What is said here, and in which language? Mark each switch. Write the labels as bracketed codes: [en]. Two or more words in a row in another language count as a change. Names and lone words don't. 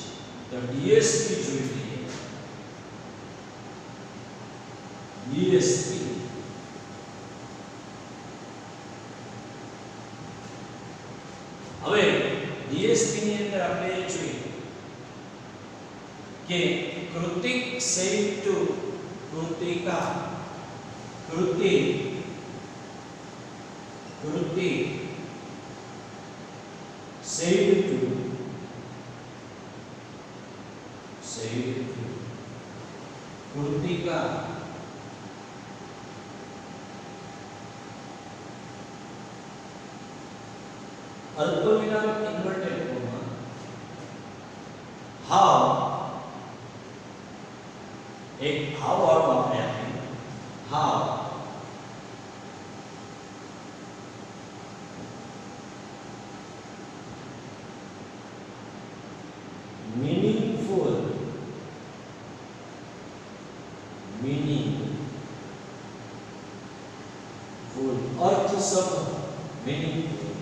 [gu] તો ડીએસપી જોઈ લઈએ. ડીએસપી હવે ડીએસપી ની અંદર આપણે જોઈએ કે કૃતિક [en] said to [gu] કૃતિકા, કૃતિક [en] said to [gu] કૃતિકા અલ્પવિરામ [en] inverted comma how [gu] એક હાઉ વાળું આપણે આપ્યું. [en] how meaningful [hi] अर्थ शब्द [en] meaningful